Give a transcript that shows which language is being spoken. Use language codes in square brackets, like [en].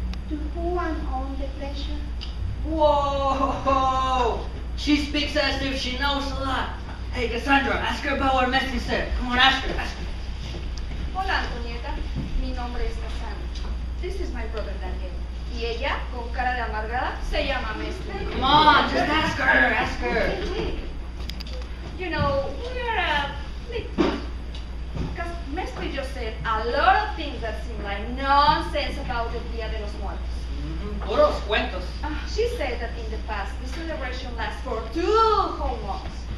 [en] To whom own the pleasure? Whoa! She speaks as if she knows a lot. Hey, Cassandra, ask her about what Messi said. Come on, ask her. [es] Hola, Antonieta. nombre es Cassandra. [en] This is my brother Daniel. [es] Y ella, con cara de amargada, se llama Mestre. [en] Come on, just ask her, ask her. Wait. You know, we are a little. Because Mestre just said a lot of things that seem like nonsense about the Dia de los Muertos. [es] Puros cuentos. [en] She said that in the past, the celebration lasts for 2 whole months.